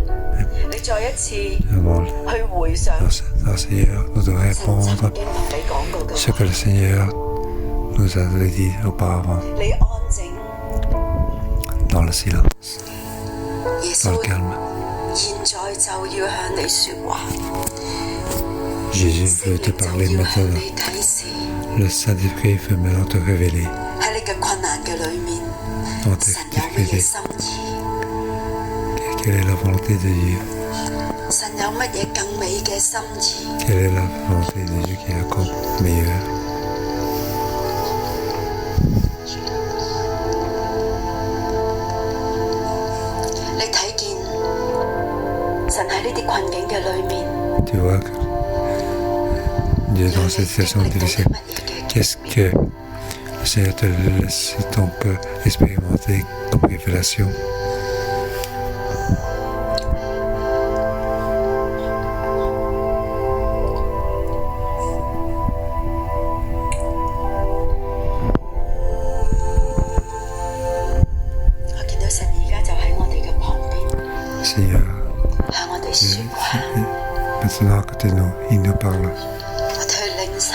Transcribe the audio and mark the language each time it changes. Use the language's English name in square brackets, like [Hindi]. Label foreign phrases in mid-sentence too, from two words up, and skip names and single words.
[French] Seigneur, nous devons répondre ce que le Seigneur nous a dit auparavant. Dans le silence, dans le calme. Jésus veut te parler maintenant. Le Saint-Esprit veut maintenant te révéler. [Cantonese] 嘅困難嘅裏面， [French] dans tes [Cantonese] 神有乜嘢 [French] difficultés. [Cantonese] 心意？ [French] Quelle est la volonté de Dieu? [Cantonese] 神有乜嘢更美嘅心意？ [French] Quelle est la volonté de Dieu qui est encore meilleure? [Cantonese] 你睇見神喺呢啲困境嘅裏面， [French] Tu vois que Dieu dans cette situation difficile, qu'est-ce que le Seigneur te laisse donc expérimenter comme révélation? [Cantonese] 我見到神而家就喺我哋嘅旁邊， [French] Seigneur, [Cantonese] 向我哋說話， [French] maintenant à côté de nous, il nous parle. [Cantonese] 我哋去領受。